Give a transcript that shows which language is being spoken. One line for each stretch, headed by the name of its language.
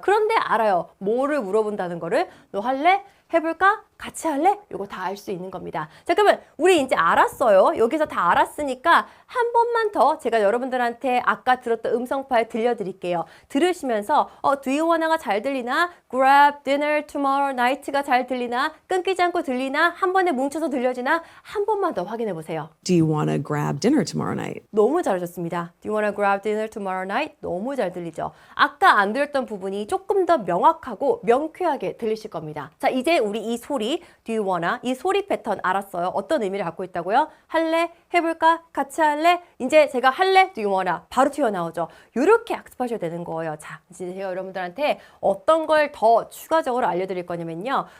Korean: 그런데 알아요. 뭐를 물어본다는 거를. 너 할래? 해볼까? 같이 할래? 이거 다 알 수 있는 겁니다. 자, 그러면 우리 이제 알았어요. 여기서 다 알았으니까 한 번만 더 제가 여러분들한테 아까 들었던 음성 파일 들려드릴게요. 들으시면서
English: do you wanna
Korean: 가 잘 들리나?
English: grab dinner tomorrow night가
Korean: 잘 들리나? 끊기지 않고 들리나? 한 번에 뭉쳐서 들려지나? 한 번만 더 확인해 보세요.
English: Do you want to grab dinner tomorrow night?
Korean: 너무 잘하셨습니다.
English: Do you wanna grab dinner tomorrow night?
Korean: 너무 잘 들리죠? 아까 안 들었던 부분이 조금 더 명확하고 명쾌하게 들리실 겁니다. 자, 이제 우리 이 소리
English: do you wanna?
Korean: 이 소리 패턴 알았어요. 어떤 의미를 갖고 있다고요? 할래? 해볼까? 같이 할래? 이제 제가 할래?
English: do you wanna?
Korean: 바로 튀어나오죠. 이렇게 학습하셔야 되는 거예요. 자, 이제 제가 여러분들한테 어떤 걸 더 추가적으로 알려드릴 거냐면요.